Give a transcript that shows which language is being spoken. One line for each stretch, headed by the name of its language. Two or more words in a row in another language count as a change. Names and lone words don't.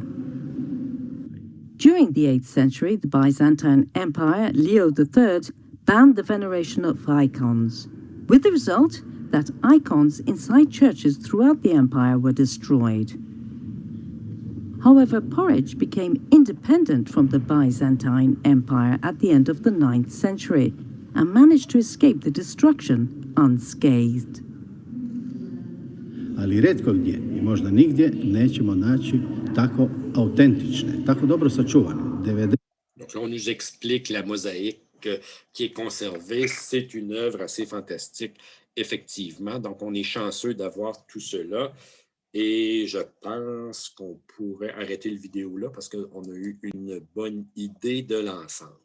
English: During the 8th century, the Byzantine Empire, Leo III, banned the veneration of icons, with the result that icons inside churches throughout the empire were destroyed. However, Porridge became independent from the Byzantine Empire at the end of the 9th century and managed to escape the destruction unscathed.
Croatian: Ali retko gdje i možda nigdje nećemo naći tako autentične, tako dobro sačuvane.
French: Donc là, on nous explique la mosaïque qui est conservée. C'est une œuvre assez fantastique, effectivement. Donc, on est chanceux d'avoir tout cela. Et je pense qu'on pourrait arrêter le vidéo là parce qu'on a eu une bonne idée de l'ensemble.